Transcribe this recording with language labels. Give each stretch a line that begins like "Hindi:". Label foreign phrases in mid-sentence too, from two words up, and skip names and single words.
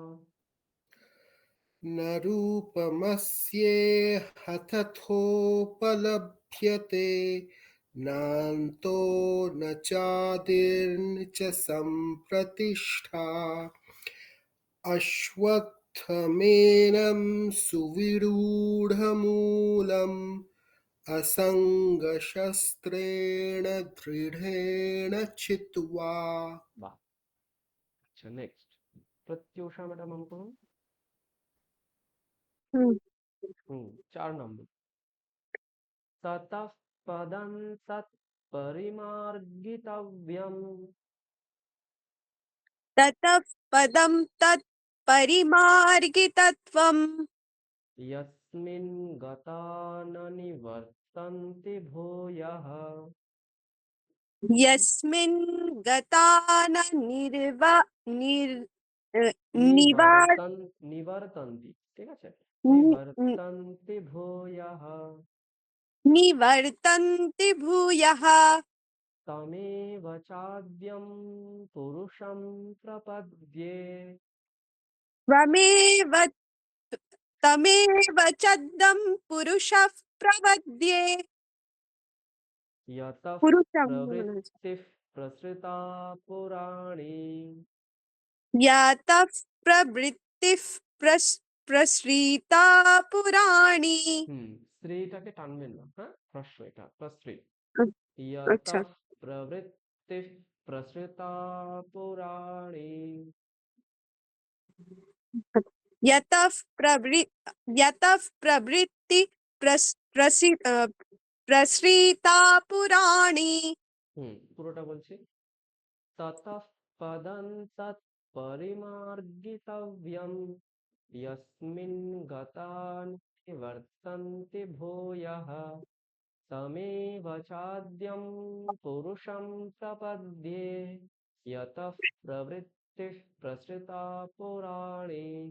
Sanskrit: न रूपमस्येह तथोपलभ्यते नान्तो न चादिर्न च सम्प्रतिष्ठा अश्वत्थमेनं सुविरूढमूलम् असङ्गशस्त्रेण दृढेन छित्त्वा।
Bangla: বাহ, আচ্ছা নেক্সট প্রত্যুষা ম্যাডাম অঙ্ক করুন। হুম। 4 নম্বর।
Sanskrit: ततः पदं तत्परिमार्गितव्यम् ततः पदं तत् परिमार्गितत्वम् यस्मिन् गता न निवर्तन्ति भूयः। यस्मिन् गता न
Bangla: নিবর্তন্তি, ঠিক আছে,
Sanskrit: नि- নিবর্তন্তি ভূয়ः निवर्तन्ति भूयः তমেব চাদ্যং পুরুষং প্রপদ্যে। त्वमेव तमेव चद्दं पुरुषः प्रपद्ये यतः पुरुषं प्रवृत्तिः प्रसृता पुराणी। यातः प्रवृत्तिः प्रसृता पुराणी।
Bangla: স্ত্রীটাকে টানবেন না, হ্যাঁ, হ্রস্ব, এটা প্রস্ত্রী। अच्छा,
Sanskrit: यतः प्रवृत्तिः प्रसृता पुराणी। यतः प्रवृत्ति प्रसृता पुराणी।
Bangla: পুরোটা বলছি।
Sanskrit: ततः पदं तत्परिमार्गितव्यम् यस्मिन् गता निवर्तन्ति भूयः तमेव चाद्यं पुरुषं प्रपद्ये यतः प्रवृत्तिः प्रसृता पुराणी।